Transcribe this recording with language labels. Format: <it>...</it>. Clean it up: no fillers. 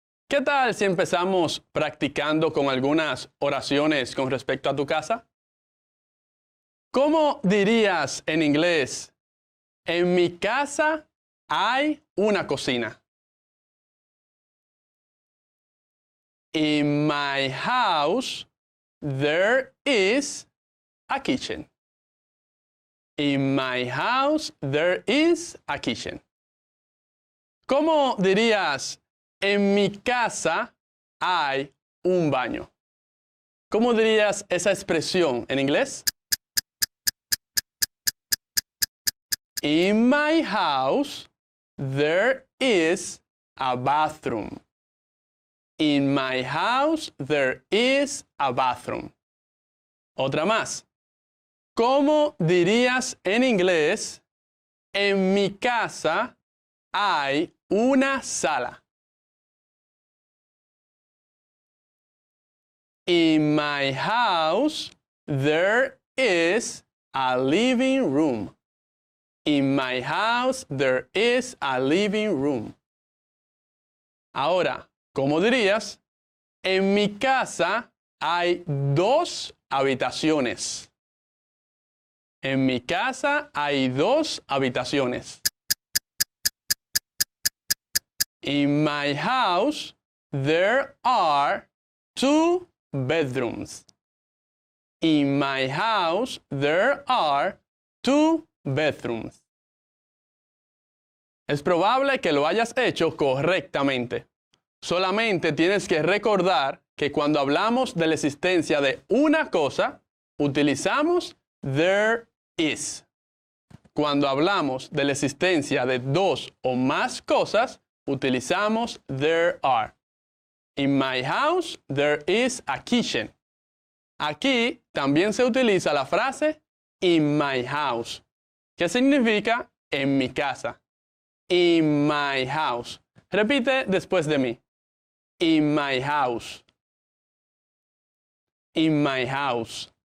<es>¿Qué tal si empezamos practicando con algunas oraciones con respecto a tu casa? ¿Cómo dirías en inglés, en mi casa hay una cocina?</es> <en>In my house, there is a kitchen. In my house, there is a kitchen.</en> <es>¿Cómo dirías, en mi casa hay un baño? ¿Cómo dirías esa expresión en inglés?</es> <en>In my house, there is a bathroom. In my house, there is a bathroom.</en> <es>Otra más. ¿Cómo dirías en inglés, en mi casa hay una sala?</es> <en>In my house, there is a living room. In my house, there is a living room.</en> <es>Ahora, ¿cómo dirías? En mi casa hay 2 habitaciones. En mi casa hay 2 habitaciones.</es> <en>In my house, there are 2 bedrooms. In my house, there are 2 bedrooms.</en> <es>Es probable que lo hayas hecho correctamente. Solamente tienes que recordar que cuando hablamos de la existencia de una cosa, utilizamos there is. Cuando hablamos de la existencia de 2 o más cosas, utilizamos there are.</es> <en>In my house, there is a kitchen.</en> <es>Aquí también se utiliza la frase</es> <en>in my house,</en> <es>que significa en mi casa.</es> <en>In my house.</en> <es>Repite después de mí.</es> <en>In my house. In my house.</en>